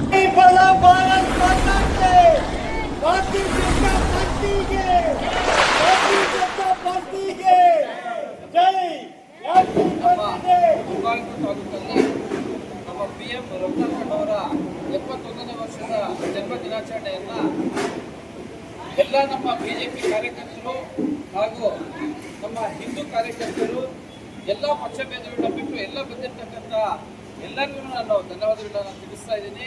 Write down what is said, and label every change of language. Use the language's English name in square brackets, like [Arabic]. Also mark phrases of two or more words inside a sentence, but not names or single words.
[Hindi] बोलो भारत माता के भारतीय जनता पार्टी के भारतीय जनता पार्टी के जय [Kannada] ತಾಲೂಕಲ್ಲಿ ನಮ್ಮ PM ರಘುನಾಥ್ ಅವರ 71ನೇ ವರ್ಷದ ಜನ್ಮ ದಿನಾಚರಣೆಯನ್ನ ಎಲ್ಲ ನಮ್ಮ ಬಿಜೆಪಿ ಕಾರ್ಯಕರ್ತರು ಹಾಗೂ ನಮ್ಮ ಹಿಂದೂ ಕಾರ್ಯಕರ್ತರು ಎಲ್ಲ ಪಕ್ಷ ಭೇದಗಳನ್ನ ಬಿಟ್ಟು ಎಲ್ಲ ಬಂದಿರತಕ್ಕಂಥ ಎಲ್ಲರಿಗೂ ನಾನು ಧನ್ಯವಾದಗಳನ್ನು ತಿಳಿಸ್ತಾ ಇದ್ದೀನಿ.